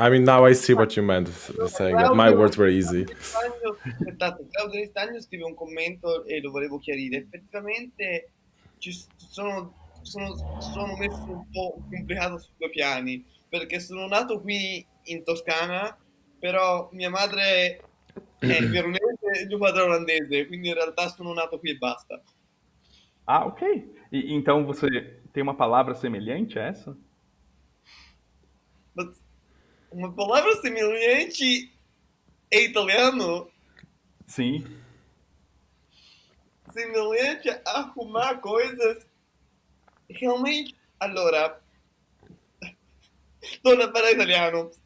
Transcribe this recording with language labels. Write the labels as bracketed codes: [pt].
[en] I mean, now I see what you meant, saying that my words were easy. [it] Aspettate, Claudio Di Stagno scrive un commento e lo volevo chiarire. Effettivamente sono messo un po' complicato su due piani, perché sono nato qui in Toscana, però mia madre è veronese e mio padre è olandese, quindi in realtà sono nato qui e basta. Ah, ok. [pt] Então você tem uma palavra semelhante a essa? Mas uma palavra semelhante é italiano? Sim. Semelhante a arrumar coisas? Realmente? [it] Allora, torno a parlare italiano.